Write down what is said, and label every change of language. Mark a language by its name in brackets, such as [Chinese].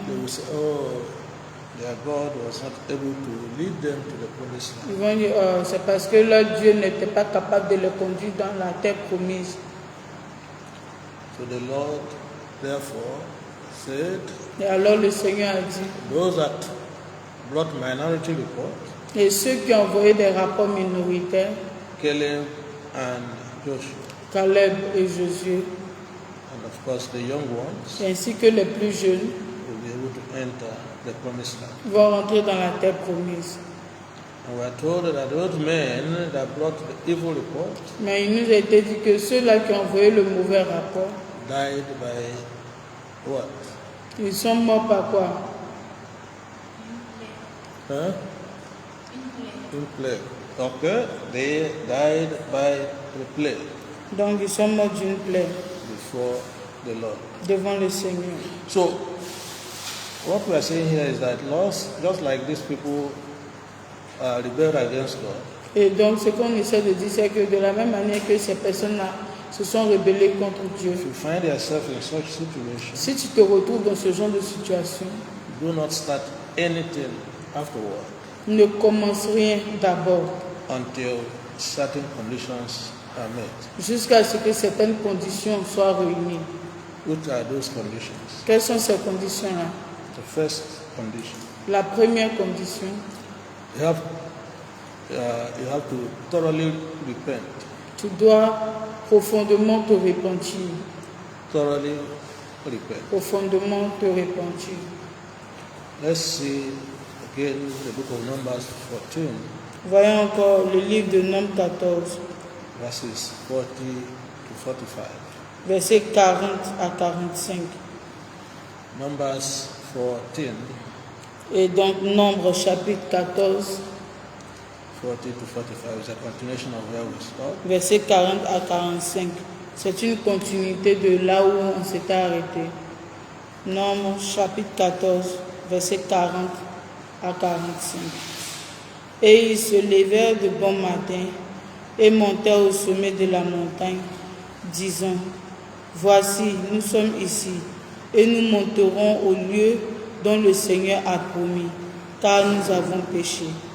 [English] they will say, oh, their God was not able to lead them to the promised land. [French] ils vont dire, oh, c'est parce que leur Dieu n'était pas capable de les conduire dans la terre promise. [English] So the Lord therefore said, [French] Et alors le Seigneur a dit, [English] those that brought minority report, [French] et ceux qui ont envoyé des rapports minoritaires, [English] Caleb and Joshua, [French] Caleb et Josué, [English] and of course the young ones, [French] ainsi que les plus jeunes, [English] will be able to enter the promised land. [French] vont rentrer dans la terre promise. [English] And we are told that those men that brought the evil report [French] Mais il nous a été dit que ceux-là qui ont envoyé le mauvais rapport, [English] died by what? [French] ils sont morts par quoi? [English] Huh? In plague. Okay, they died by the plague [French] Donc ils sont morts d'une plaie [English] before the Lord. [French] devant le Seigneur. [English] So, what we are saying here is that just like these people rebelled against God, [French] Et donc ce qu'on essaie de dire, c'est que de la même manière que ces personnes-là se sont rebellées contre Dieu, [English] if you find yourself in such situation, [French] si tu te retrouves dans ce genre de situation, [English] do not start anything afterward [French] Ne commence rien d'abord, [English] until certain conditions are met. [French] jusqu'à ce que certaines conditions soient réunies. [English] What are those conditions? [French] Quelles sont ces conditions-là? [English] The first condition, [French] La première condition, [English] you have to thoroughly repent. [French] tu dois profondément te repentir. [English] Thoroughly repent. [French] Profondément te repentir. [English] Let's see again the book of Numbers 14, [French] Voyons encore le livre de Nombres 14, [English] verses 40 to 45. [French] versets 40 à 45. [English] Numbers 14, [French] Et donc Nombre chapitre 14, [English] 40 to 45 is a continuation of where we stopped. [French] versets 40 à 45. C'est une continuité de là où on s'était arrêté. Nombre chapitre 14, versets 40 à 45. Et ils se levèrent de bon matin et montèrent au sommet de la montagne, disant, voici, nous sommes ici, et nous monterons au lieu dont le Seigneur a promis, car nous avons péché.